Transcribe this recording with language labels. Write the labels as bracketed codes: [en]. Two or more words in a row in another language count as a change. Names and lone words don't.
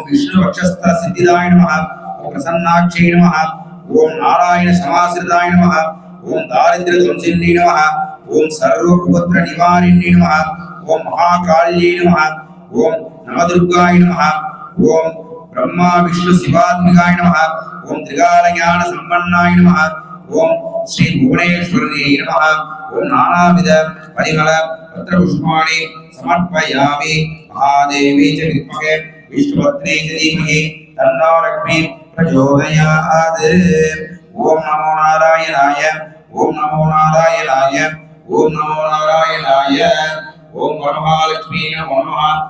[sa] विष्णु वक्षस्थल सिद्धिदाय नमः ओं प्रसन्नाक्ष्यै नमः ओं नारायण समाश्रिताय नमः ओं दारिद्र्य ध्वंसिन्यै नमः ओं सर्वोपद्रव निवारिण्यै नमः ओं महाकाल्यै नमः ओं नवदुर्गायै नमः ओं ब्रह्म विष्णु शिवात्मिकायै नमः ओं त्रिकालज्ञान सम्पन्नायै नमः ओं श्री भुवनेश्वर्यै नमः ओं नानाविध परिमल पत्रपुष्पाणि समर्पयामि। महादेवी च विद्महे विष्णुपत्नी च धीमहि तन्नो लक्ष्मी प्रचोदयात्। ओम नमो नारायणाय ओम नमो नारायणाय ओम नमो नारायणाय ओम वरमहालक्ष्मी नमो नमः।